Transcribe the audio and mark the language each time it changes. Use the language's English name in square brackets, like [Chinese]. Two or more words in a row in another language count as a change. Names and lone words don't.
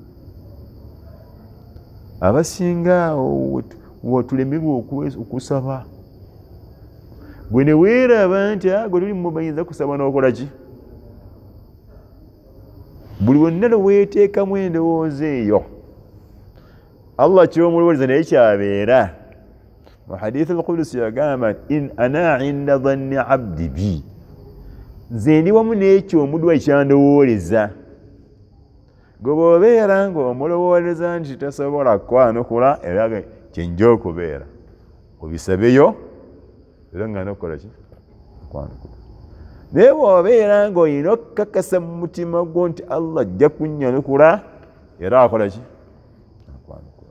[Ganda] Abasinga tulemerwa okusaba. Gwe ne weeraba nti gwe tuli mu bayinza kusaba n'okola ki? Buli wonna lwe weeteekamu endowooza eyo, Allah ky'omulowooza naye kyabeera. Mu hadith al-Qudusi yagamba [Arabic] in ana inda dhanni abdi bi, [Ganda] nze ndi wamu n'ekyo omuddu ekyandowooleza. Gwe bw'obeera ng'omulowooleza nti tasobola kwanukula era kyenja okubeera obisabeyo era nga nokukola ki kwanukula. Naye bw'obeera ng'olina okukakasa mu mutima gwo nti Allah ajja kunnyanukula era akola ki akwanukula.